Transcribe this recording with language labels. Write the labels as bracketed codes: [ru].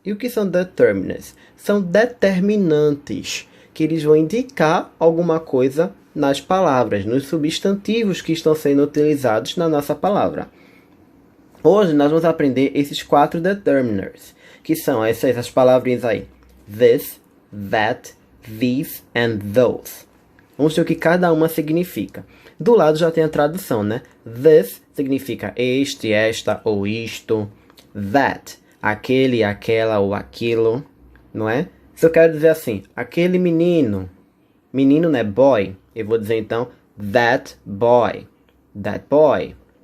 [pt] E o que são determiners? São determinantes, que eles vão indicar alguma coisa nas palavras, nos substantivos que estão sendo utilizados na nossa palavra. Hoje nós vamos aprender esses 4 determiners, que são essas palavrinhas aí. [en] This, that, these and those. [pt] Vamos ver o que cada uma significa. Do lado já tem a tradução, né? This significa este, esta ou isto. That, aquele, aquela ou aquilo, não é? Se eu quero dizer assim, aquele menino, menino não é boy, eu vou dizer então [en] that boy, that boy.